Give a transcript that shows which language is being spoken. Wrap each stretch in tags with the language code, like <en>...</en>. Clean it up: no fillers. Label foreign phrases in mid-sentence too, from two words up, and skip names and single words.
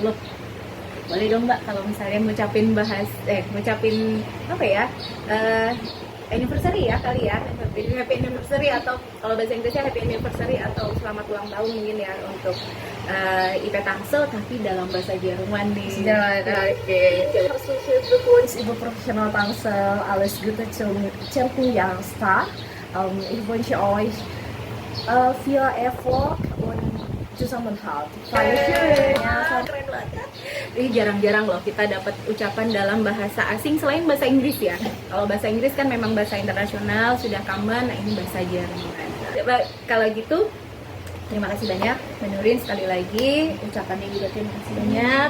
<id>Boleh dong Mbak kalau misalnya ngucapin apa ya, anniversary ya kali ya,</id> <en>happy anniversary,</en> <id>atau kalau bahasa Inggrisnya</id> <en>happy anniversary</en> <id>atau selamat ulang tahun mungkin ya untuk IP Tangsel, tapi dalam bahasa Jerman nih.</id> <de>Herzlichen Glückwunsch, Ibu Professional Tangsel, alles Gute zum 10. Jahrestag. Ich wünsche euch viel Erfolg und Zusammenhalt.</de> <id>Ya, keren banget. Ini jarang-jarang loh kita dapat ucapan dalam bahasa asing selain bahasa Inggris ya. Kalau bahasa Inggris kan memang bahasa internasional, sudah common. Nah ini bahasa Jerman. Kalau gitu, terima kasih banyak Mbak Nurin, sekali lagi ucapannya juga terima kasih banyak.</id>